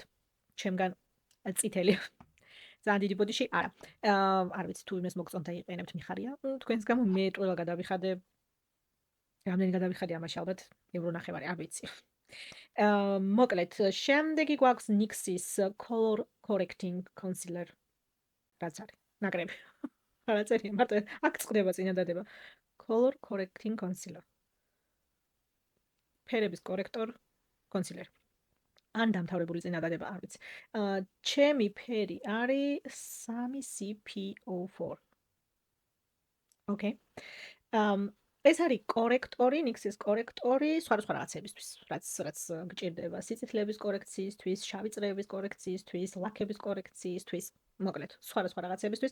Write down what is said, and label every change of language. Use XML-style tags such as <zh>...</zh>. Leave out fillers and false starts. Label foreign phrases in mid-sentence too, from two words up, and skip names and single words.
<ka>ჩემგან წითელი ძალიან დიდი ბოდიში არა. არ ვიცი თუ იმეს მოგწონთ და იყენებთ მიხარია. თქვენს გამო მე ყველა გადავიხადე. რამდენი გადავიხადე ამაში ალბათ ევრო ნახევარი, არ ვიცი. მოკლედ, შემდეგი გვაქვს NYX-ის</ka> <en>color correcting concealer.</en> <ka>რაც არის? ნაკრები. რა წერია? მარტო აქ წდება წინადადება.</ka> <en>color correcting concealer.</en> <ka>ფერების კორექტორ concealer. ან დამთავრებული წინადადება, არ ვიცი. ჩემი ფერი არის 3CP04. ოკეი. ეს არის კორექტორი, NYX-ის კორექტორი სხვადასხვა რაღაცებისთვის, რაც გჭირდება სიცითლეების კორექციისთვის, შავი წრეების კორექციისთვის, ლაქების კორექციისთვის, მოკლედ, სხვადასხვა რაღაცებისთვის.</ka>